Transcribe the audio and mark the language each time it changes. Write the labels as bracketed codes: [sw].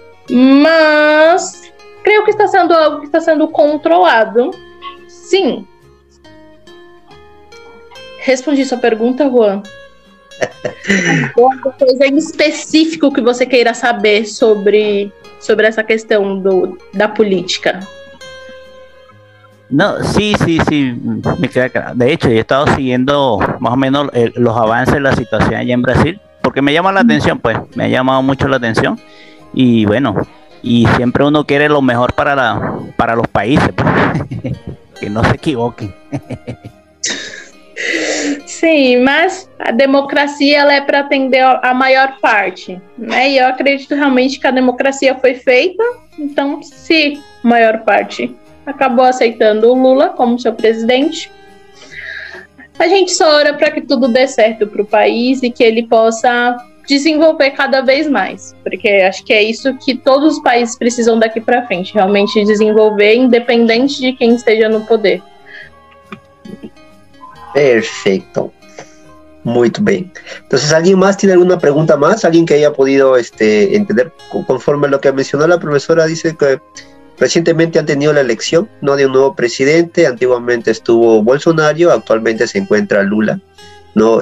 [pt] Mas creio que está sendo algo que está sendo controlado. Sim. Respondi sua pergunta, Juan. Alguma coisa em específico que você queira saber sobre [es] esa [pt] questão da política? [es] No, sí, me queda claro. De hecho, yo he estado siguiendo más o menos los avances de la situación allá en Brasil, porque me llama la atención, pues, me ha llamado mucho la atención. Y bueno, y siempre uno quiere lo mejor para los países, pues. Que no se [pt] equivoquem. Sim, mas a democracia ela é para atender a maior parte, né? E eu acredito realmente que a democracia foi feita, então se a maior parte acabou aceitando o Lula como seu presidente, a gente só ora para que tudo dê certo para o país e que ele possa desenvolver cada vez mais, porque acho que é isso que todos os países precisam daqui para frente, realmente desenvolver independente de quem esteja no poder. [es] Perfecto. Muy bien. Entonces, ¿alguien más tiene alguna pregunta más? ¿Alguien que haya podido entender conforme a lo que mencionó la profesora? Dice que recientemente han tenido la elección, ¿no?, de un nuevo presidente. Antiguamente estuvo Bolsonaro, actualmente se encuentra Lula, ¿no?